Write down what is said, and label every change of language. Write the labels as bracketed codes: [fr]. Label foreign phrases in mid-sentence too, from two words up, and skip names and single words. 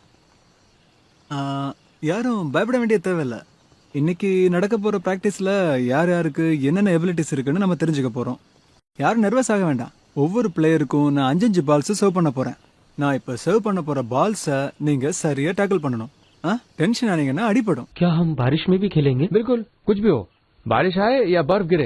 [ta] யாரும் பயப்பட வேண்டிய தேவையில்ல. இன்னைக்கு நடக்க போற பிராக்டிஸ்ல யார் யாருக்கு என்னென்ன எபிலிட்டிஸ் இருக்குன்னு நம்ம தெரிஞ்சுக்க போறோம். யாரும் நர்வஸ் ஆக வேண்டாம். ஒவ்வொரு பிளேயருக்கும் நான் 5 [en] balls serve [ta] பண்ண போறேன். நான் இப்ப சர்வ் பண்ண போற பால்ஸை நீங்க சரியா டேக்கிள் பண்ணணும். टेंशन आनेगा अड़पड़ो। [hi] क्या हम बारिश में भी खेलेंगे? बिल्कुल, कुछ भी हो, बारिश आए या बर्फ गिरे।